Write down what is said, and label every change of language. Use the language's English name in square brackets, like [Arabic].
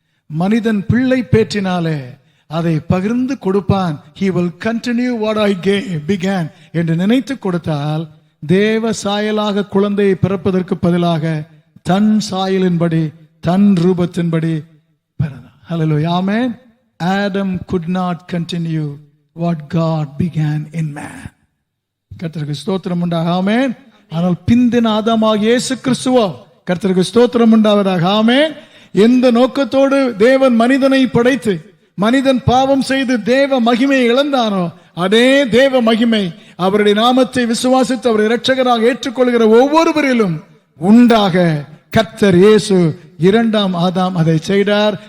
[Tamil] மனிதன் பிள்ளை பேற்றினாலே அதை பகிர்ந்து கொடுப்பான். [English] He will continue what I began [Tamil] என்று நினைத்து கொடுத்தால் தேவ சாயலாக குழந்தையை பிறப்பதற்கு பதிலாக தன் சாயலின்படி தன் ரூபத்தின்படி பிறந்தார். [English] Hallelujah. Amen. Adam could not continue what God began in man. [Tamil] கர்த்தருக்கு ஸ்தோத்திரம் உண்டாக. ஆமென். ஆனால் பிந்தின ஆதாமாகிய இயேசு கிறிஸ்துவோ கர்த்தருக்கு ஸ்தோத்திரம் உண்டாவதாக. ஆமென். எந்த நோக்கத்தோடு தேவன் மனிதனை படைத்து மனிதன் பாவம் செய்து தேவ மகிமையை இழந்தானோ அதே தேவ மகிமை அவருடைய நாமத்தை விசுவாசித்து அவரை இரட்சகராக ஏற்றுக்கொள்கிற ஒவ்வொருவரிலும் உண்டாக கர்த்தர் இயேசு 2ஆம் ஆதாம் அதை செய்தார்.